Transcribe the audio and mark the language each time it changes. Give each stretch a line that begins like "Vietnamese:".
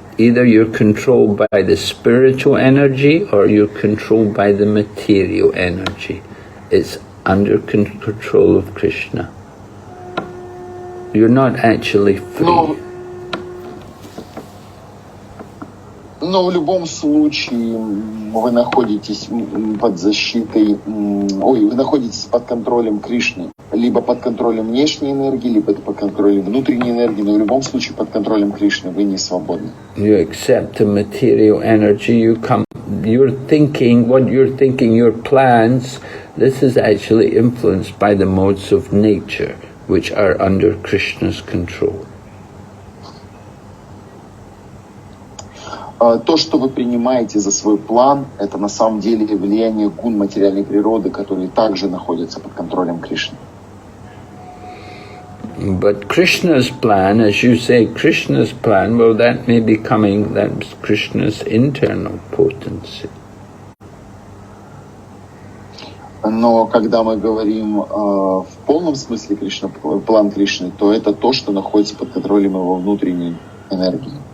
English: Either you're controlled by the spiritual energy or you're controlled by the material energy. It's under control of Krishna. You're not actually free.
Russian: Но в любом случае вы находитесь под защитой, вы находитесь под контролем Кришны. Либо под контролем внешней энергии, либо под контролем внутренней энергии, но в любом случае под контролем Кришны вы не свободны.
English: You accept the material energy, you're thinking, what you're thinking, your plans, this is actually influenced by the modes of nature, which are under Krishna's control.
Russian: То, что вы принимаете за свой план, это на самом деле влияние гун материальной природы, которые также находятся под контролем Кришны.
English: But Krishna's plan, as you say, Krishna's plan, well, that may be coming, that's Krishna's internal potency.
Russian: Но когда мы говорим в полном смысле план Кришны, то это то, что находится под контролем его внутренней энергии.